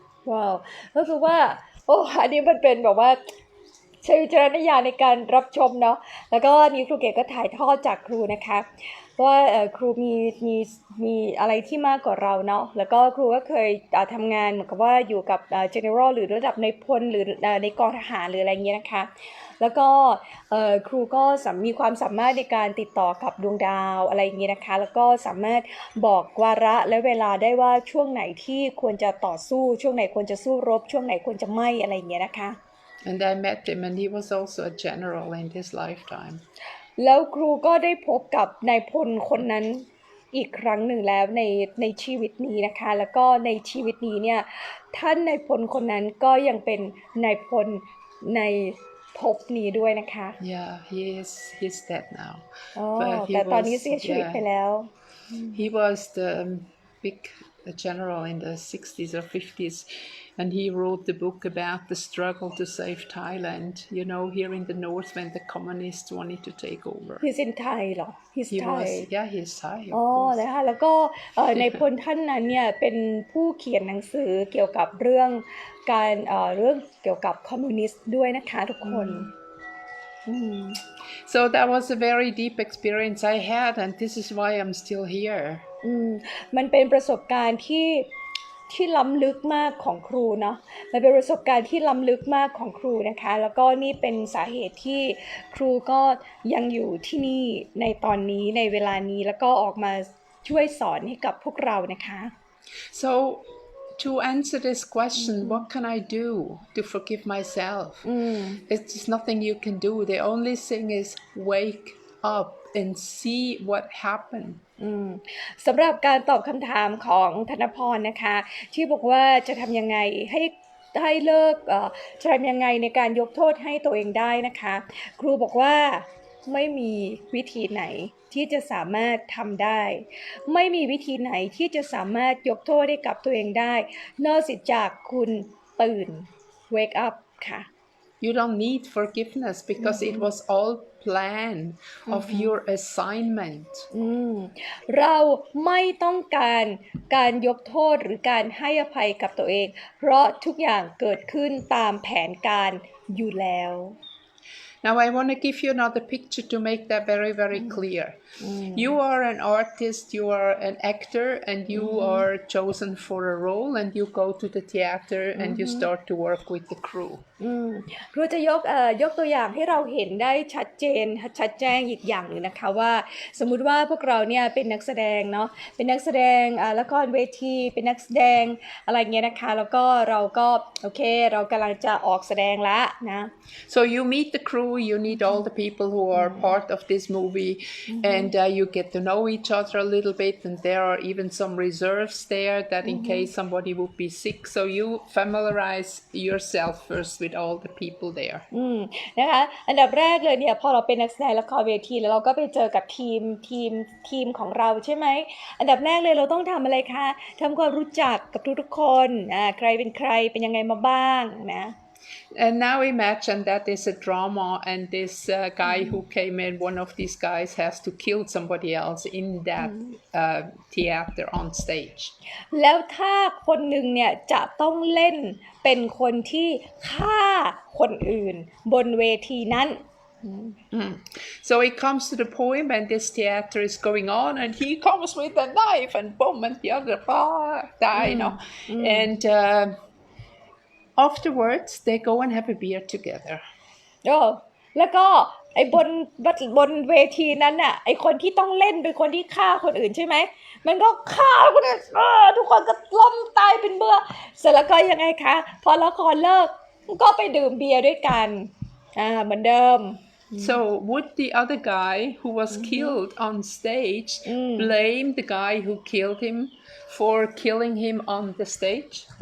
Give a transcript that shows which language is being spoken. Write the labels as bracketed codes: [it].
[th] ว้าวก็คือว่าอันนี้มันเป็นแบบว่าใช้วิจารณญาณในการรับชมเนาะแล้วก็นี้ครูเก๋ก็ถ่ายทอดจากครูนะคะว่าครู มีอะไรที่มากกว่าเราเนาะแล้วก็ครูก็เคยทำงานเหมือนกับว่าอยู่กับgeneral หรือระดับในพลหรือในกองทหารหรืออะไรเงี้ยนะคะแล้วก็ครูก็มีความสามารถในการติดต่อกับดวงดาวอะไรอย่างเงี้ยนะคะแล้วก็สามารถบอกวาระและเวลาได้ว่าช่วงไหนที่ควรจะต่อสู้ช่วงไหนควรจะสู้รบช่วงไหนควรจะไม่อะไรอย่างเงี้ยนะคะ [en] And I met him and he was also a general in his lifetime. [th] แล้วครูก็ได้พบกับนายพลคนนั้นอีกครั้งหนึ่งแล้วในชีวิตนี้นะคะแล้วก็ในชีวิตนี้เนี่ยท่านนายพลคนนั้นก็ยังเป็นนายพลในภพนี้ด้วยนะคะ [en] Yeah, he's dead now. [th] แต่ตอนนี้เสียชีวิตไปแล้ว [en] He was the big general in the 60s or 50s. And he wrote the book about the struggle to save Thailand, you know, here in the north when the communists wanted to take over. He's in Thai [th] เหรอ [en] He's Thai he's Thai, of [th] นะคะแล้วก็ในพลท่านนั้นเนี่ยเป็นผู้เขียนหนังสือเกี่ยวกับเรื่องการเรื่องเกี่ยวกับคอมมิวนิสต์ด้วยนะคะทุกคน [en] So that was a very deep experience I had, and this is why I'm still here. [th] มันเป็นประสบการณ์ที่ล้ำลึกมากของครูเนาะมันเป็นประสบการณ์ที่ล้ำลึกมากของครูนะคะแล้วก็นี่เป็นสาเหตุที่ครูก็ยังอยู่ที่นี่ในตอนนี้ในเวลานี้แล้วก็ออกมาช่วยสอนให้กับพวกเรานะคะ [en] So to answer this question, what can I do to forgive myself? It's nothing you can do. The only thing is wake up and see what happened. [th] สำหรับการตอบคำถามของธนพรนะคะที่บอกว่าจะทำยังไงให้เลิกจะทำยังไงในการยกโทษให้ตัวเองได้นะคะครูบอกว่า ไม่มีวิธีไหนที่จะสามารถทำได้ไม่มีวิธีไหนที่จะสามารถยกโทษให้กับตัวเองได้นอกจากคุณตื่น [en] wake up [th] ค่ะ [en] You don't need forgiveness because it was all plan of your assignment. [th] เราไม่ต้องการยกโทษหรือการให้อภัยกับตัวเองเพราะทุกอย่างเกิดขึ้นตามแผนการอยู่แล้ว [en] Now I want to give you another picture to make that very, very clear. You are an artist, you are an actor, and you are chosen for a role, and you go to the theater and you start to work with the crew. [th] ครูจะยกตัวอย่างให้เราเห็นได้ชัดแจ้งอีกอย่างหนึ่งนะคะว่าสมมุติว่าพวกเราเนี่ยเป็นนักแสดงเนาะเป็นนักแสดงละครเวทีเป็นนักแสดงอะไรเงี้ยนะคะแล้วก็เราก็โอเคเรากำลังจะออกแสดงละนะ [en] So you meet the crew, you meet all the people who are part of this movie, and you get to know each other a little bit, and there are even some reserves there that in case somebody would be sick, so you familiarize yourself first with all the people there. [th] นะคะอันดับแรกเลยเนี่ยพอเราเป็นนักแสดงละครเวทีแล้วเราก็ไปเจอกับทีมของเราใช่ไหมอันดับแรกเลยเราต้องทำอะไรคะทำความรู้จักกับทุกๆคนใครเป็นใครเป็นยังไงมาบ้างนะ [en] And now imagine that there's a drama and this guy who came in, one of these guys has to kill somebody else in that theater on stage. [th] แล้วถ้าคนหนึ่งเนี่ยจะต้องเล่นเป็นคนที่ฆ่าคนอื่นบนเวทีนั้น [en] So it comes to the point and this theater is going on and he comes with a knife and boom and the other die, you know. And afterwards they go and have a beer together. [th] แล้วก็ไอ้บนเวทีนั้นน่ะไอ้คนที่ต้องเล่นเป็นคนที่ฆ่าคนอื่นใช่ไหมมันก็ฆ่าคนอื่นทุกคนก็ล้มตายเป็นเบื่อเสร็จแล้วก็ยังไงคะพอละครเลิกก็ไปดื่มเบียร์ด้วยกันเหมือนเดิม [en] So would the other guy who was killed on stage blame the guy who killed him for killing him on the stage?